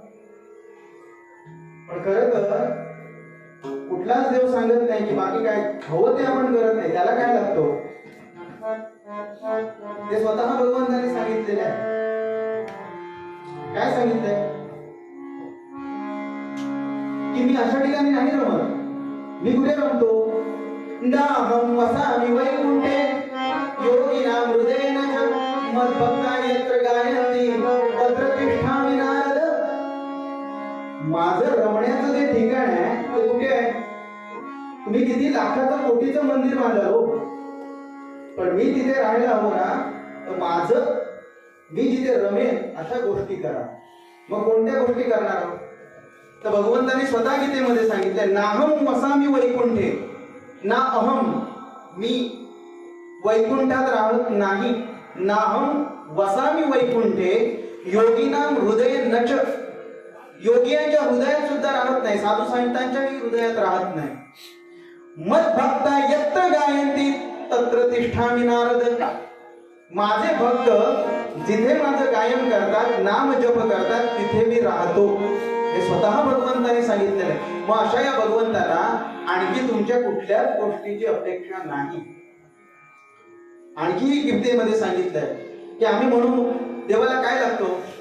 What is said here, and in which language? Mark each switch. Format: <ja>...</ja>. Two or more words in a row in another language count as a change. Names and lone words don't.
<mr>पण खरं तर कुठलाच देव सांगत नाही की बाकी काय हवं ते आपण करत नाही. त्याला काय लागतो ते स्वतः भगवंताने सांगितलेले आहे. काय सांगितलंय की मी अशा ठिकाणी नाही रमत. मी कुठे रमतो.</mr> <sa>नाहं वसामि वैकुंठे योगिनां हृदयेन च मद्भक्ता यत्र गायन्ति तत्र तिष्ठामि नारद.</sa> <mr>माझं रमण्याचं जे ठिकाण आहे ते कुठे आहे. तुम्ही किती लाखाचं कोटीचं मंदिर बांधलं हो, पण मी तिथे राहायला हवं ना. तर माझं मी जिथे रमेन अशा गोष्टी करा. मग कोणत्या गोष्टी करणार आहोत तर भगवंतांनी स्वतः गीतेमध्ये सांगितलंय</mr> <sa>नाहं वसामि वैकुंठे. ना अहम</sa> <mr>मी वैकुंठात राहत नाही.</mr> <sa>नाहं वसामि वैकुंठे योगिनां हृदये न च.</sa> <mr>योगियांच्या हृदयात सुद्धा राहत नाही, साधू संतांच्याही हृदयात राहत नाही.</mr> <sa>मद्भक्ता यत्र गायन्ति तत्र तिष्ठामि नारद.</sa> <mr>माझे भक्त जिथे माझं गायन करतात, नाम जप करतात, तिथे मी राहतो. हे स्वतः भगवंताने सांगितलेलं आहे. मग अशा या भगवंताला आणखी तुमच्या कुठल्याच गोष्टीची अपेक्षा नाही. आणखी गीतेमध्ये सांगितलंय की आम्ही म्हणू देवाला काय लागतो.</mr>